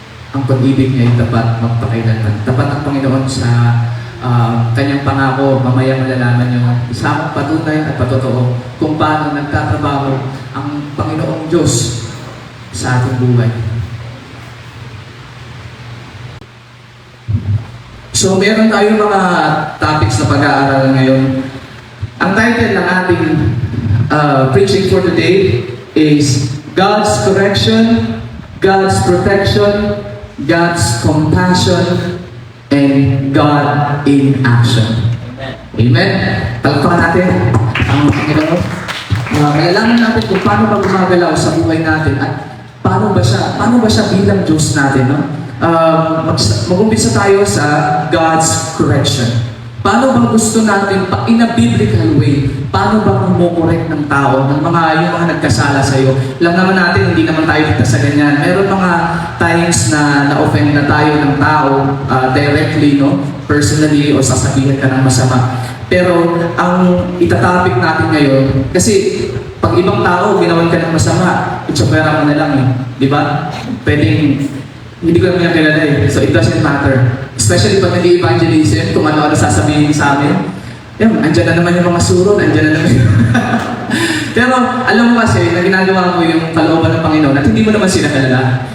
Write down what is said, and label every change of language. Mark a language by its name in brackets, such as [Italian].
[Filipino] Ang pag-ibig niya ay tapat, magpakailanman. Tapat ang Panginoon sa kanyang pangako, mamaya malalaman niyo isang patunay at patotoo kung paano nagtatrabaho ang Panginoong Diyos sa ating buhay. So, meron tayong mga topics na pag-aaralan ngayon. [English] Ang title ng ating preaching for today is God's Correction, God's Protection, God's Compassion, and God in Action. Amen? [Filipino] Palakpakan natin ang Panginoon. Malalaman natin kung paano ba gumagalaw sa buhay natin at paano ba siya bilang Diyos natin, no? Mag-umpisa tayo sa God's correction. Paano bang gusto natin, [English] in a biblical way, [Filipino] paano bang mo-correct ng tao, yung mga nagkasala sa iyo? Alam naman natin, hindi naman tayo dito sa ganyan. Meron mga times na na-offend na tayo ng tao directly, no? Personally, o sasabihin ka ng masama. Pero ang itatopic natin ngayon, kasi pag ibang tao, ginawan ka ng masama, itsapera mo na lang di ba? Pwedeng, hindi ko naman yung kilala [English] so it doesn't matter. [Filipino] Especially pag nag-evangelism, kung ano-ano sasabihin sa amin, andyan na naman yung mga suro, andyan na naman Pero alam mo kasi, na ginagawa mo yung kalooban ng Panginoon at hindi mo naman sila kilala.